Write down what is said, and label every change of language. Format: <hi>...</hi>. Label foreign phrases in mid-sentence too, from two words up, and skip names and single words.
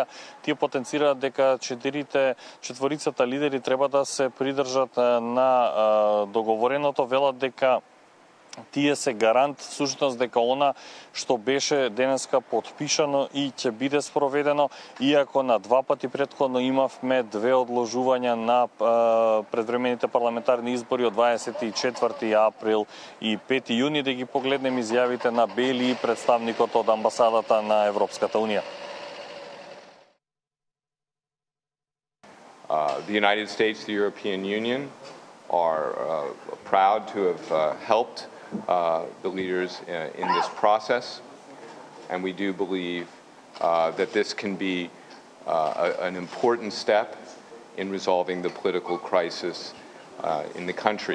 <mk>Тие потенцираат дека четворицата лидери треба да се придржат на договореното, велат дека тие се гарант всушност дека она што беше денеска потпишано и ќе биде спроведено, иако на два пати претходно имавме две одложувања на предвремените парламентарни избори од 24 април и 5 јуни, да ги погледнем изјавите на Бели и представникот од амбасадата на Европската Унија.</mk> <en>The United States, the European Union are proud to have helped the leaders in this process, and we do believe that this can be an important step in resolving the political crisis in the country.</en>